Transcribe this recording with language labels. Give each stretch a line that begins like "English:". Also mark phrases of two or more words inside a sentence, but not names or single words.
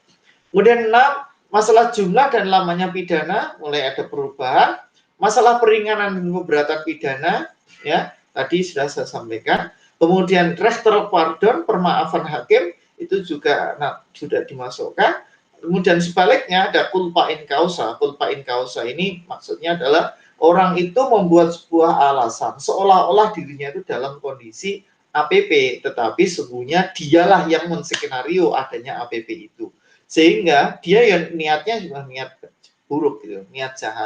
Indonesian: Kemudian 6, masalah jumlah dan lamanya pidana mulai ada perubahan. Masalah peringanan dan pemberatan pidana, ya tadi sudah saya sampaikan. Kemudian
Dutch: rechter pardon,
Indonesian: permaafan hakim, itu juga sudah dimasukkan. Kemudian sebaliknya ada
Latin: culpa in causa. Culpa in causa
Indonesian: ini maksudnya adalah orang itu membuat sebuah alasan seolah-olah dirinya itu dalam kondisi APP, tetapi sesungguhnya dialah yang menskenario adanya APP itu, sehingga dia yang niatnya juga niat buruk gitu, niat jahat.